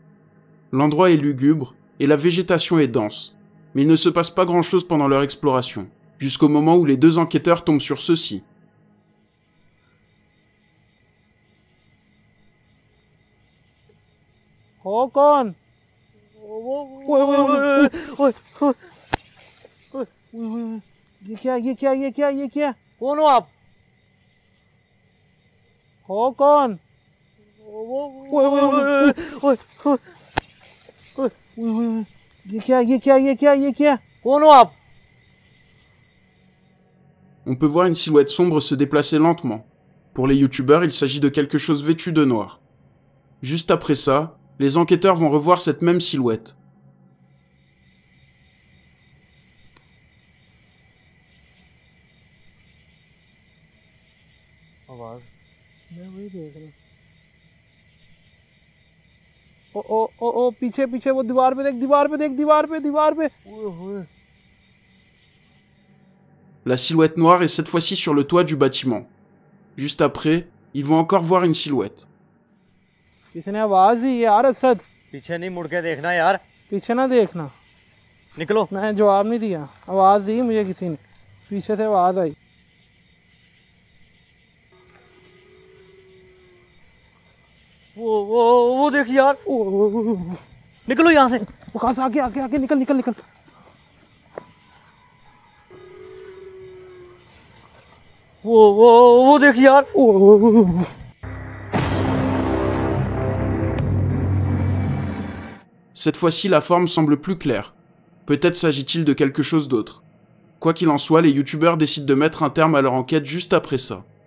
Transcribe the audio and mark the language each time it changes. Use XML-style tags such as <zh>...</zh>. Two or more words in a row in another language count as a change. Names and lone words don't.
<fr>L'endroit est lugubre et la végétation est dense, mais il ne se passe pas grand-chose pendant leur exploration, jusqu'au moment où les deux enquêteurs tombent sur ceci. Håkon!</fr> <hi>ये क्या कौन हो आप कौन ये क्या कौन हो आप</hi> <fr>On peut voir une silhouette sombre se déplacer lentement. Pour les youtubeurs, il s'agit de quelque chose vêtu de noir. Juste après ça, les enquêteurs vont revoir cette même silhouette.</fr> <hi>आवाज मैं वही देख रहा ओ पीछे वो दीवार पे ओए</hi> <fr>La silhouette noire est cette fois-ci sur le toit du bâtiment. Juste après, ils vont encore voir une silhouette.</fr> <hi>किसने आवाज दी यार असद पीछे नहीं मुड़ के देखना यार पीछे ना देखना निकलो मैं जवाब नहीं दिया आवाज दी मुझे किसी ने पीछे से आवाज आई वो देख यार निकलो यहाँ से वो कहाँ से आगे निकल वो देख यार</hi> <fr>Cette fois-ci, la forme semble plus claire. Peut-être s'agit-il de quelque chose d'autre. Quoi qu'il en soit, les youtubeurs décident de mettre un terme à leur enquête juste après ça.</fr>